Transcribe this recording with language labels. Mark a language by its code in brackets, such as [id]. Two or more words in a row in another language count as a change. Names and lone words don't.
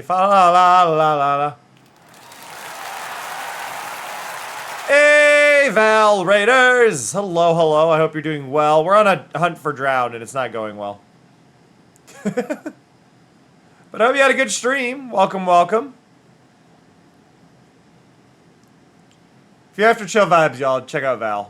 [en] Fa la la la la la. Hey, Val Raiders! Hello, hello. I hope you're doing well. We're on a hunt for drowned, and it's not going well. But I hope you had a good stream. Welcome, welcome. If you're after chill vibes, y'all, check out Val.